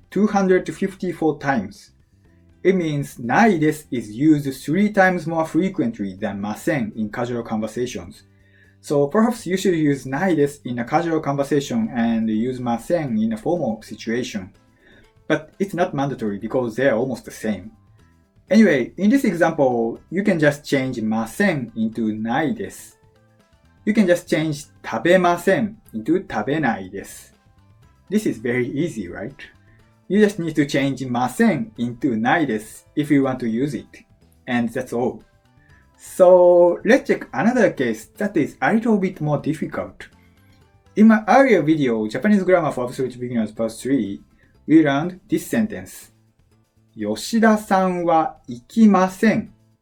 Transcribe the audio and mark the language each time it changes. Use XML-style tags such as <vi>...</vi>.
<en>254 times. It means ないです is used 3 times more frequently than ません in casual conversations. So perhaps you should use ないです in a casual conversation and use ません in a formal situation. But it's not mandatory because they are almost the same. Anyway, in this example, you can just change ません into ないです. You can just change 食べません into 食べないです. This is very easy, right? You just need to change ません into ないです if you want to use it. And that's all. So let's check another case that is a little bit more difficult. In my earlier video, Japanese Grammar for Absolute Beginners Part 3, we learned this sentence.</en> <ja>吉田さんは行きません.</ja>